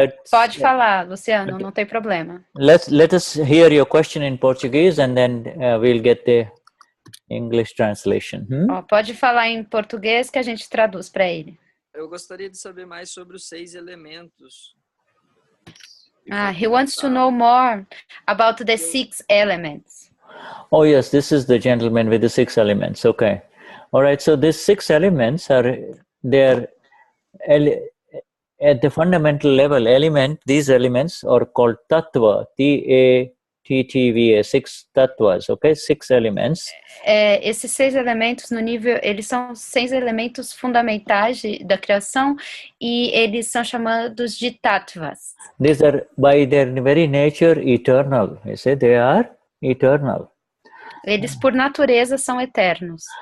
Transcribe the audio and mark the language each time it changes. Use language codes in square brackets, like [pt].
[pt] Pode falar, Luciano, não tem problema. [en] Let us hear your question in Portuguese and then we'll get the English translation. [pt] Pode falar em português que a gente traduz para ele. Eu gostaria de saber mais sobre os 6 elementos. [en] He wants to know more about the 6 elements. Oh yes, this is the gentleman with the 6 elements. Okay. All right. So these 6 elements they're at the fundamental level. These elements are called tattva. Tattva. 6 tattvas. Okay, 6 elements. [pt] Esses 6 elementos no nível, eles são 6 elementos fundamentais da criação e eles são chamados de tattvas. [en] These are by their very nature eternal. You see, they are eternal. [pt] Eles por natureza são eternos.